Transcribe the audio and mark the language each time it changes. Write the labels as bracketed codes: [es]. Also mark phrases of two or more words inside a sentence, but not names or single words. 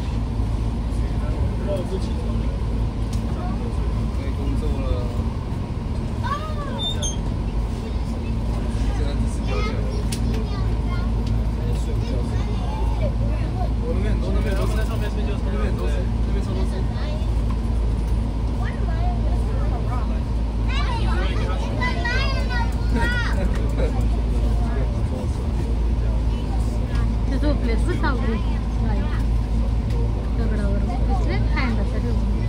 [zh] 不起床，可以工作了。现在只是表演。睡觉。我那边很多，那边都是在上面睡觉，那边很多是，那边超多是。 [mr] ते झोपलेत बघ सावली. दगडावर दिसले हँड असं ठेवून.